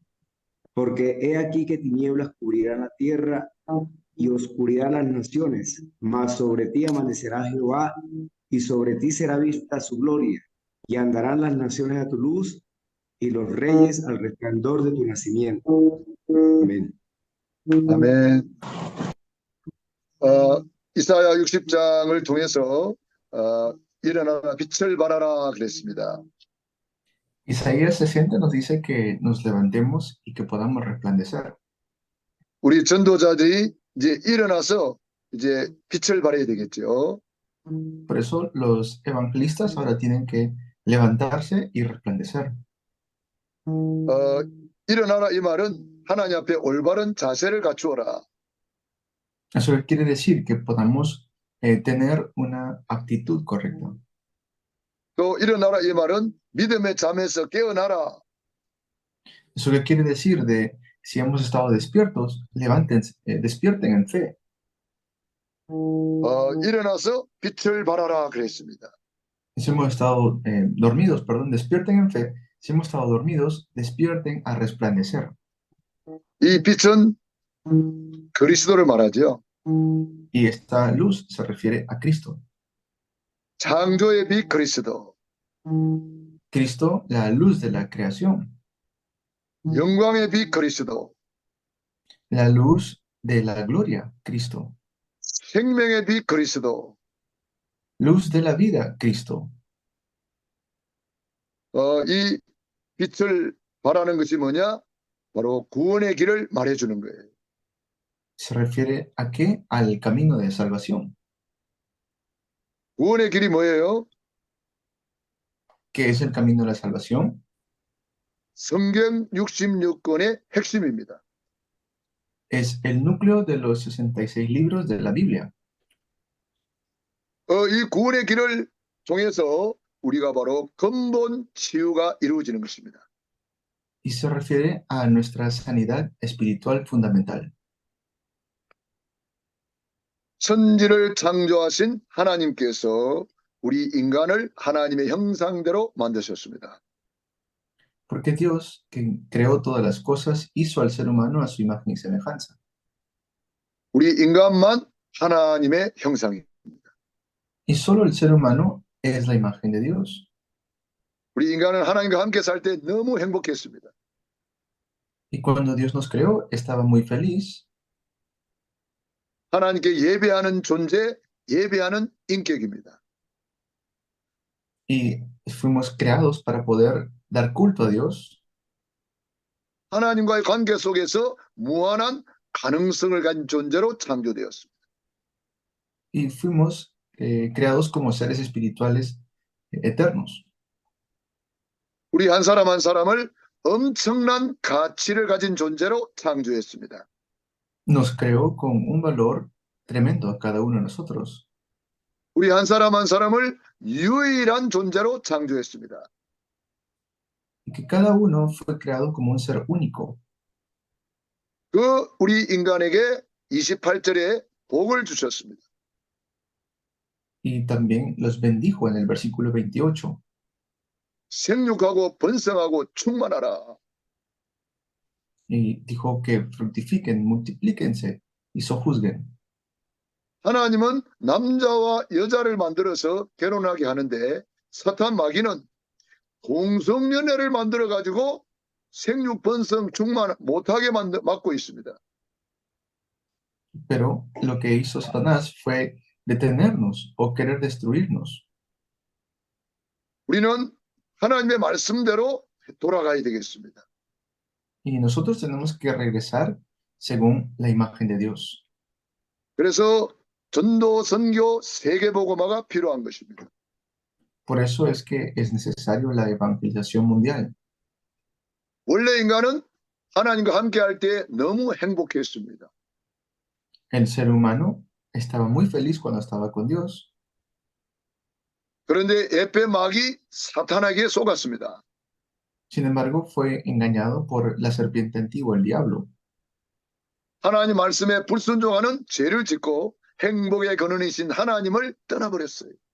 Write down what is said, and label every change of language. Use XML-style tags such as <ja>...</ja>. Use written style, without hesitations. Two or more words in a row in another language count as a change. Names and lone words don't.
<es>Porque he aquí que tinieblas cubrirán la tierra y oscuridad las naciones, mas sobre ti amanecerá Jehová y sobre ti será vista su gloria. Y andarán las naciones a tu luz y los reyes al resplandor de tu nacimiento. Amén.</es> <ko>아멘. 이사야 60장을 통해서 일어나라 빛을 발하라 그랬습니다.</ko> <es>Isaías 60 nos dice que nos levantemos y que podamos resplandecer.</es> <ko>우리 전도자들이 이제 일어나서 이제 빛을 발해야 되겠죠.</ko> <es>Por eso los evangelistas ahora tienen que levantarse y resplandecer.</es> <ko>일어나라 이 말은 하나님 앞에 올바른 자세를 갖추어라.</ko> <es>Eso quiere decir que podamos tener una actitud correcta.</es> <ko>또 일어나라 이 말은 믿음의 잠에서 깨어나라.</ko> <es>Eso qué quiere decir de si hemos estado despiertos, levántense, despierten en fe.</es> <ko>일어나서 빛을 발하라 그랬습니다.</ko> <es>Si hemos estado dormidos, perdón, despierten en fe. Si hemos estado dormidos, despierten a resplandecer.</es> <ko>이 빛은 그리스도를 말하죠.</ko> <es>Y esta luz se refiere a Cristo.</es> <ko>창조의 빛 그리스도,</ko> <es>Cristo, la luz de la creación,</es> <ko>영광의 빛 그리스도,</ko> <es>la luz de la gloria, Cristo,</es> <ko>생명의 빛 그리스도.</ko> <es>luz de la vida, Cristo.</es> <ko>이 빛을 발하는 것이 뭐냐? 바로 구원의 길을 말해주는 거예요.</ko> <es>¿Se refiere a qué? Al camino de salvación.</es> <ko>구원의 길이 뭐예요?</ko> <es>¿Qué es el camino de la salvación?</es> <ko>성경 66권의 핵심입니다.</ko> <es>Es el núcleo de los 66 libros de la Biblia.</es> <ko>이 구원의 길을 통해서 우리가 바로 근본 치유가 이루어지는 것입니다.</ko> <es>Y se refiere a nuestra sanidad espiritual fundamental.</es> <ko>천지를 창조하신 하나님께서 우리 인간을 하나님의 형상대로 만드셨습니다.</ko> <es>Porque Dios, que creó todas las cosas, hizo al ser humano a su imagen y semejanza.</es> <ko>우리 인간만 하나님의 형상입니다.</ko> <es>Y solo el ser humano es la imagen de Dios.</es> <ko>우리 인간은 하나님과 함께 살 때 너무 행복했습니다.</ko> <es>Y cuando Dios nos creó, estaba muy feliz.</es> <ko>하나님께 예배하는 존재, 예배하는 인격입니다.</ko> <es>Y fuimos creados para poder dar culto a Dios.</es> <ko>하나님과의 관계 속에서 무한한 가능성을 가진 존재로 창조되었습니다.</ko> <es>Y fuimos creados como seres espirituales eternos.</es> <ko>우리 한 사람 한 사람을 엄청난 가치를 가진 존재로 창조했습니다.</ko> <es>Nos creó con un valor tremendo a cada uno de nosotros.</es> <ko>우리 한 사람 한 사람을 유일한 존재로 창조했습니다.</ko> <es>Y que cada uno fue creado como un ser único.</es> <ko>그 우리 인간에게 28절에 복을 주셨습니다.</ko> <es>Y también los bendijo en el versículo 28.</es> <ko>생육하고 번성하고 충만하라.</ko> <es>Y dijo que fructifiquen, multiplíquense y sojuzguen.</es> <ko>하나님은 남자와 여자를 만들어서 결혼하게 하는데 사탄 마귀는 동성연애를 만들어 가지고 생육 번성 충만 못하게 막고 있습니다.</ko> <es>Pero lo que hizo Satanás fue detenernos o querer destruirnos.</es> <ko>우리는 하나님의 말씀대로 돌아가야 되겠습니다.</ko> <es>Y nosotros tenemos que regresar según la imagen de Dios.</es> <ko>그래서 전도, 선교, 세계복음화가 필요한 것입니다.</ko> <es>Por eso es que es necesario la evangelización mundial.</es> <ko>원래 인간은 하나님과 함께 할 때 너무 행복했습니다.</ko> <es>El ser humano estaba muy feliz cuando estaba con Dios.</es> <ko>그런데 에페 마귀 사탄에게 속았습니다.</ko> <es>Sin embargo, fue engañado por la serpiente antigua, el diablo.</es> <ko>하나님 말씀에 불순종하는 죄를 짓고 행복의 근원이신 하나님을 떠나버렸어요.</ko>